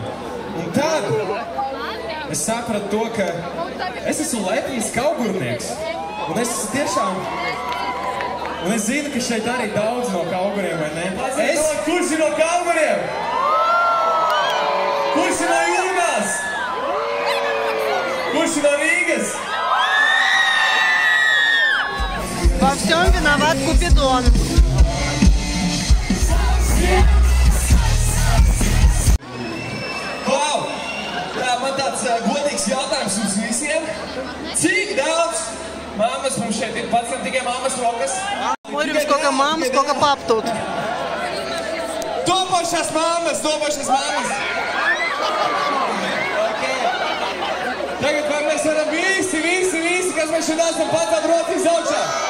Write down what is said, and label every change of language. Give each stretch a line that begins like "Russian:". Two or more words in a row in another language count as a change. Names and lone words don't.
Latvian: Un tad es sapratu to, ka es esmu lepns kaugurnieks. Un es tiešām... Un es zinu, ka šeit arī daudz no Kauguriem, vai ne? Kurš ir no Kauguriem? Kurš ir no Jūrmālas? Kurš ir no Rīgas?
Russian: Во всем виноват Купидон.
Latvian: Klau! Jā, man tāds godīgs jautājums jums visiem. Cik daudz mammas mums šeit ir? Pats tikai mammas rokas.
Russian: Смотрим, сколько мам, сколько пап тут.
Latvian: Topošās mammas, topošās mammas. Tagad vai mēs varam visi, kas mēs šeit esam pacelt rokas augšā?